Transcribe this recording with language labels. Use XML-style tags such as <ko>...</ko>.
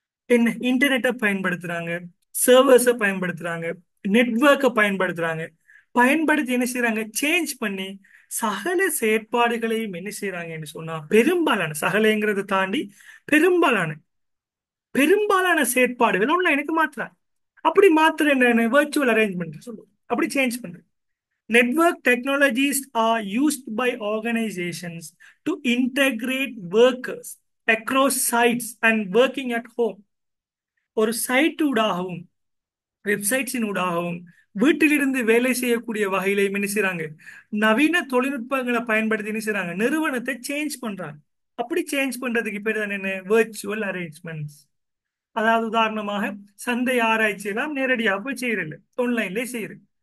<ta>என்ன, இன்டர்நெட்டை பயன்படுத்துறாங்க, சர்வர்ஸை பயன்படுத்துறாங்க, நெட்வொர்க்கை பயன்படுத்துறாங்க. பயன்படுத்தி என்ன செய்யறாங்க, சேஞ்ச் பண்ணி சகல செயற்பாடுகளையும் என்ன செய்யறாங்கன்னு சொன்னா, பெரும்பாலான சகலைங்கிறத தாண்டி பெரும்பாலான பெரும்பாலான செயற்பாடுகள் ஆன்லைனுக்கு மாத்துறாங்க. அப்படி மாத்துற என்ன, virtual அரேஞ்ச்மெண்ட் சொல்லுவோம். அப்படி சேஞ்ச் பண்றது.</ta> <en>Network technologies are used by organizations to integrate workers across sites and working at home.</en> <ta>ஒரு சைட் ஊடாகவும் வெப்சைட்ஸின் ஊடாகவும் வீட்டிலிருந்து வேலை செய்யக்கூடிய வகையில என்ன செய்றாங்க, நவீன தொழில்நுட்பங்களை பயன்படுத்தி என்ன செய்றாங்க, நிறுவனத்தை சேஞ்ச் பண்றாங்க. அப்படி சேஞ்ச் பண்றதுக்கு பேர் தான் என்ன, virtual arrangements. அதாவது உதாரணமாக சந்தை ஆராய்ச்சி எல்லாம் நேரடியாக போய் செய்யறதில்ல, ஆன்லைன்ல செய்யுது.</ta>